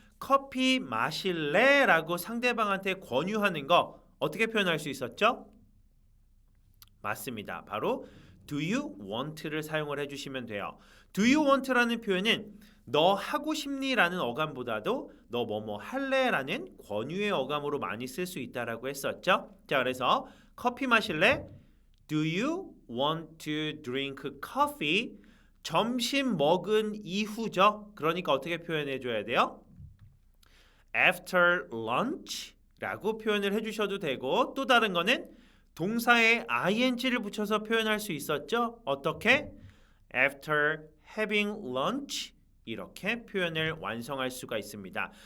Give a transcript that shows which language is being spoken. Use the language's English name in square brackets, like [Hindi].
[Korean] 커피 마실래? 라고 상대방한테 권유하는 거 어떻게 표현할 수 있었죠? 맞습니다. 바로 [English] Do you want [Korean] 를 사용을 해주시면 돼요. [English] Do you want [Korean] 라는 표현은 너 하고 싶니? 라는 어감보다도 너 뭐뭐 할래? 라는 권유의 어감으로 많이 쓸 수 있다라고 했었죠. 자, 그래서 커피 마실래? [English] Do you want to drink coffee? [Korean] 점심 먹은 이후죠. 그러니까 어떻게 표현해 줘야 돼요? [English] After lunch [Korean] 라고 표현을 해주셔도 되고 또 다른 거는 동사에 ing를 붙여서 표현할 수 있었죠. 어떻게? [English] After having lunch [Korean] 이렇게 표현을 완성할 수가 있습니다.